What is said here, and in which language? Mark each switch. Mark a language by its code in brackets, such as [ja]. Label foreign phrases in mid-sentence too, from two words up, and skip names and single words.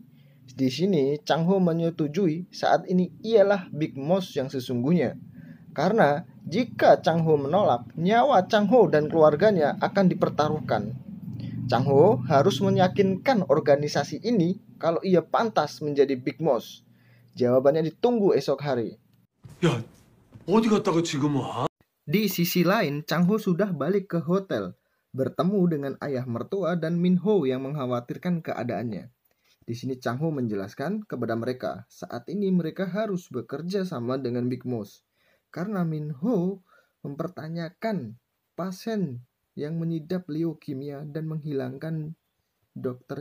[id] Di sini Chang Ho menyetujui saat ini ialah Big Boss yang sesungguhnya. Karena jika Chang Ho menolak, nyawa Chang Ho dan keluarganya akan dipertaruhkan. Chang Ho harus meyakinkan organisasi ini kalau ia pantas menjadi Big Boss. Jawabannya ditunggu esok hari. [ko] 야, 어디 갔다가 지금 와? [id] Di sisi lain, Chang Ho sudah balik ke hotel, bertemu dengan ayah mertua dan Min Ho yang mengkhawatirkan keadaannya. Di sini Chang Ho menjelaskan kepada mereka, saat ini mereka harus bekerja sama dengan Big Boss. Karena Min Ho mempertanyakan pasien yang mengidap leukemia dan menghilangkan Dr.